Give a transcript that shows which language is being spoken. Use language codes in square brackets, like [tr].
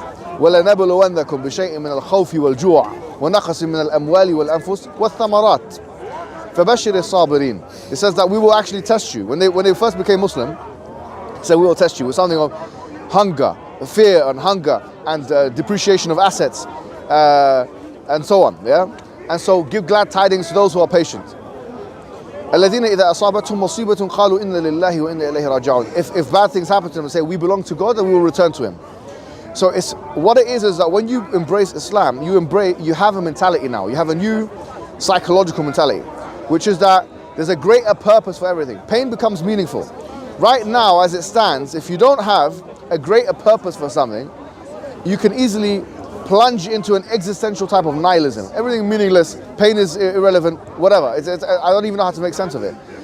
[ar] وَلَنَبْلُوَنَّكُمْ بِشَيْءٍ مِنَ الْخَوْفِ وَالْجُوعِ وَنَقْصٍ مِنَ الْأَمْوَالِ وَالْأَنفُسِ وَالثَّمَرَاتِ فَبَشِّرِ الصَّابِرِينَ. [en] It says that we will actually test you. When they first became Muslim, it said we will test you with something of hunger, fear and hunger, and depreciation of assets, and so on. Yeah, and so give glad tidings to those who are patient. [ar] الذين إذا أصابتهم مصيبة قالوا إن لله وإنا إليه راجعون. [en] If bad things happen to them, say we belong to God and we will return to Him. So it's what it is that when you embrace Islam, you have a mentality now. You have a new psychological mentality, which is that there's a greater purpose for everything. Pain becomes meaningful. Right now, as it stands, if you don't have a greater purpose for something, you can easily plunge into an existential type of nihilism. Everything meaningless, pain is irrelevant, whatever. I don't even know how to make sense of it.